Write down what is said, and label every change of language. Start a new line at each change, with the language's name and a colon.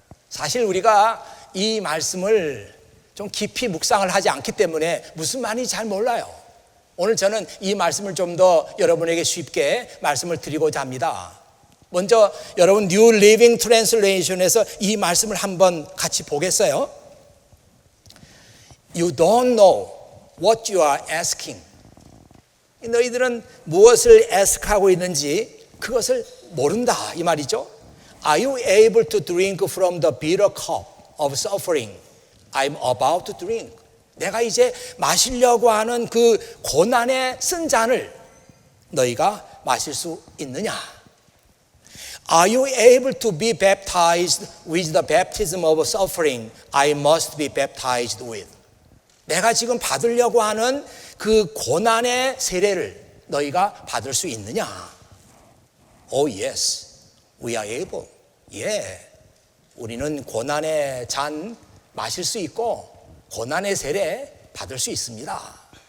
Korean: 사실 우리가 이 말씀을 좀 깊이 묵상을 하지 않기 때문에 무슨 말인지 잘 몰라요. 오늘 저는 이 말씀을 좀 더 여러분에게 쉽게 말씀을 드리고자 합니다. 먼저 여러분 New Living Translation에서 이 말씀을 한번 같이 보겠어요.
English: You don't know what you are asking.
Korean: 너희들은 무엇을 ask하고 있는지 그것을 모른다, 이 말이죠.
English: Are you able to drink from the bitter cup of suffering I'm about to drink?
Korean: 내가 이제 마시려고 하는 그 고난의 쓴 잔을 너희가 마실 수 있느냐?
English: Are you able to be baptized with the baptism of suffering I must be baptized with?
Korean: 내가 지금 받으려고 하는 그 고난의 세례를 너희가 받을 수 있느냐?
English: Oh yes, we are able.
Korean: 예, 우리는 고난의 잔 마실 수 있고 고난의 세례 받을 수 있습니다.